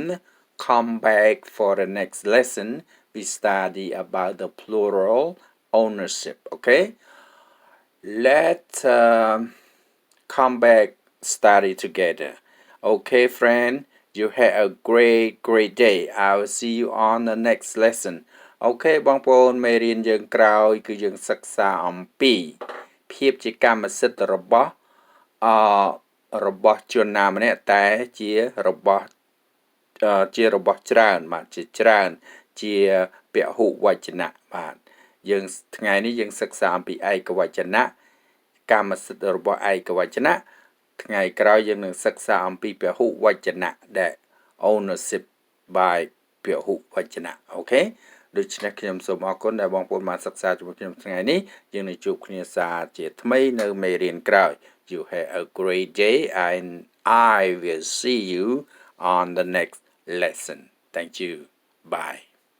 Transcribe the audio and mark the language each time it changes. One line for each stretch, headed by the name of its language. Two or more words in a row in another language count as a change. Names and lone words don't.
English: Come back for the next lesson. We study about the plural ownership. Okay, let's come back. Study together. Okay, friend, you have a great day. I will see you on the next lesson.
Khmer: Okay, បងប្អូនមេរៀនយើងក្រោយគឺយើងសិក្សាអំពីភាពជាកម្មសិទ្ធិរបស់ជនណាម្នាក់តែជារបស់ច្រើនបាទ ជាច្រើនជាពហុវចនៈបាទយើងថ្ងៃនេះយើងសិក្សាអំពីឯកវចនៈកម្មសិ ទ្ធិរបស់ឯកវចនៈថ្ងៃក្រោយយើងនឹងសិក្សាអំពីពហុវចនៈដែល
English: ownership by
Khmer: ពហុវចនៈ Okay ដូច្នេះខ្ញុំសូមអរគុណដែលបងប្អូនបានសិក្សាជាមួយខ្ញុំថ្ងៃនេះយើងនឹងជួបគ្នាសាជាថ្មីនៅមេរៀនក្រោយ
English: You have a great day and I will see you on the next lesson. Thank you. Bye.